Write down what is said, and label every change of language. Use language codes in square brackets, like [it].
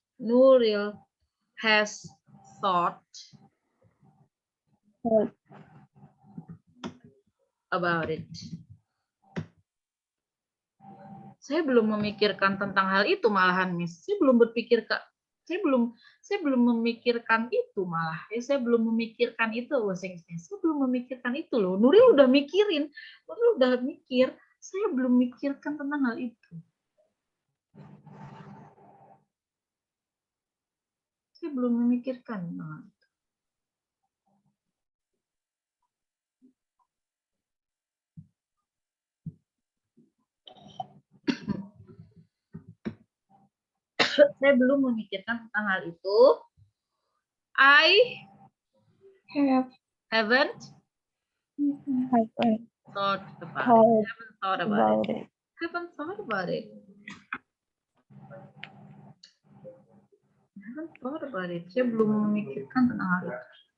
[en] Nuril has thought about it. [id] Saya belum memikirkan tentang hal itu malahan, Miss. Saya belum memikirkan itu malah. Saya belum memikirkan itu loh. Saya belum memikirkan itu loh. Nuril udah mikirin. Nuril udah mikir. Saya belum memikirkan tentang hal itu. Saya belum memikirkan tentang hal itu. Saya belum memikirkan tentang hal itu. [en] I haven't thought about it. Haven't thought about it. [id] Saya belum memikirkan tentang hal itu.